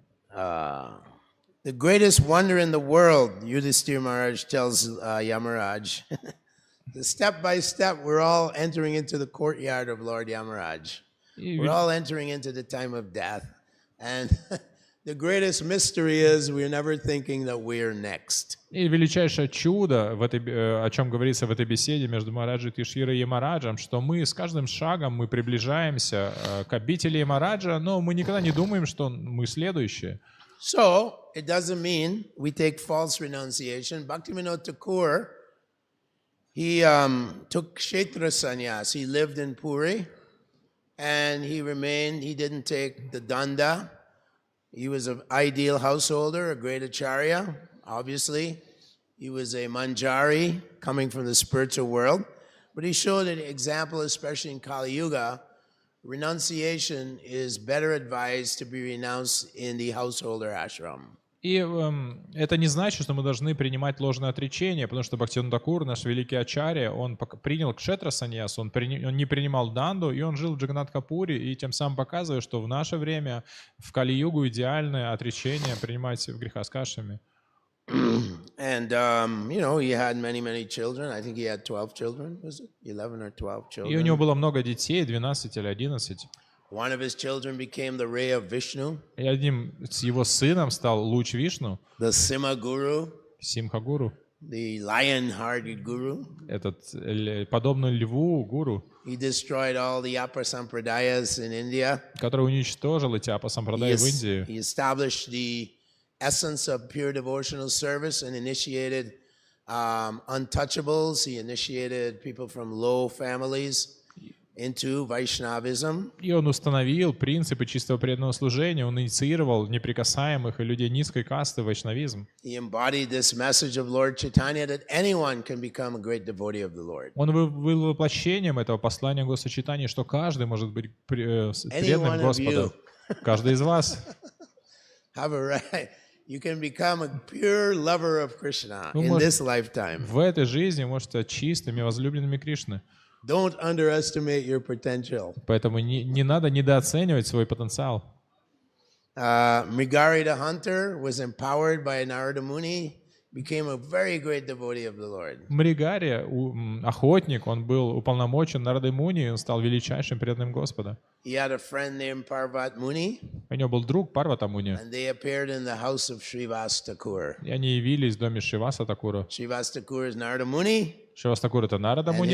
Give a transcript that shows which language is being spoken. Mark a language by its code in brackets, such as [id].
[en] The greatest wonder in the world, Yudhishthira Maharaj tells Yamaraj, the step by step we're all entering into the courtyard of Lord Yamaraj. We're all entering into the time of death. And the greatest mystery is we're never thinking that we're next. [ru] И величайшее чудо, о чем говорится в этой беседе между Махараджей Тиширой и Ямараджем, что мы с каждым шагом мы приближаемся к обители Ямараджа, но мы никогда не думаем, что мы следующие. [en] So, it doesn't mean we take false renunciation. Bhaktivinoda Thakur, he took Kshetra sannyas. He lived in Puri, and he didn't take the danda. He was an ideal householder, a great acharya, obviously. He was a manjari coming from the spiritual world. But he showed an example, especially in Kali Yuga, renunciation is better advised to be renounced in the householder ashram. [ru] И это не значит, что мы должны принимать ложное отречение, потому что Бхактивинода Тхакур, наш великий ачарья, он принял кшетра саньяс, он не принимал данду, и он жил в Джаганнатхапуре, и тем самым показывает, что в наше время, в Кали-югу, идеальное отречение принимать в грехаскашами. [en] And, he had many children. I think he had 12 children, was it? 11 or 12 children. [ru] И у него было много детей, 12 или 11. [en] One of his children became the ray of Vishnu. [ru] И одним с его сыном стал луч Вишну. [en] The Simha Guru. [ru] Симха-гуру. [en] The lion-hearted guru. [ru] Этот подобный льву гуру. [en] He destroyed all the Appa Sampradayas in India. [ru] Который уничтожил эти Апа Сампрадай в Индии. [en] He established the essence of pure devotional service and initiated untouchables. He initiated people from low families into Vaishnavism. [ru] И он установил принципы чистого преданного служения, он инициировал неприкасаемых и людей низкой касты в вайшнавизм. [en] He embodied this message of Lord Chaitanya that anyone can become a great devotee of the Lord. [ru] Он был воплощением этого послания Господа Чайтаньи, что каждый может быть преданным Господу. Каждый из вас. [en] Have a right. You can become a pure lover of Krishna in this lifetime. [ru] В этой жизни можете стать чистыми, возлюбленными Кришны. [en] Don't underestimate your potential. [ru] Поэтому не надо недооценивать свой потенциал. [en] Mrigari the hunter was empowered by Narada Muni, became a very great devotee of the Lord. [ru] Мригари, охотник, он был уполномочен Нарадой Муни, он стал величайшим преданным Господа. [en] He had a friend named Parvat Muni. [ru] У него был друг Парвата Муни. [en] And they appeared in the house of Srivas Thakur. [ru] И они явились в доме Шриваса Такура. [en] Srivas Thakur is Narada Muni. [ru] Шривас Такур — это Нарада Муни.